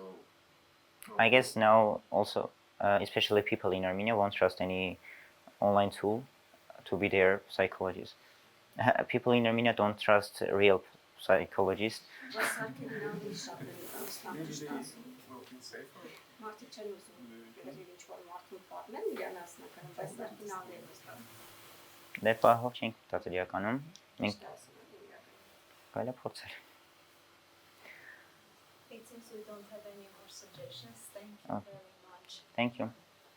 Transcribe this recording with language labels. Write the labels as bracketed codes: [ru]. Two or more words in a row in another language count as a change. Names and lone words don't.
[en] I guess now also, especially people in Armenia won't trust any online tool to be their psychologist. People in Armenia don't trust real psychologists. Maybe they will feel safer. [hy] Մարդիկ չեն ուզում գրել ինչ-որ մարդուն պատմեն իրան անձնականում, բայց սա ֆինալներն է։ Դե պահով չենք մտածել իրականում։ Մենք կարելի է փորձել։ [en] It seems we don't have any more suggestions. Thank you very much. Thank you.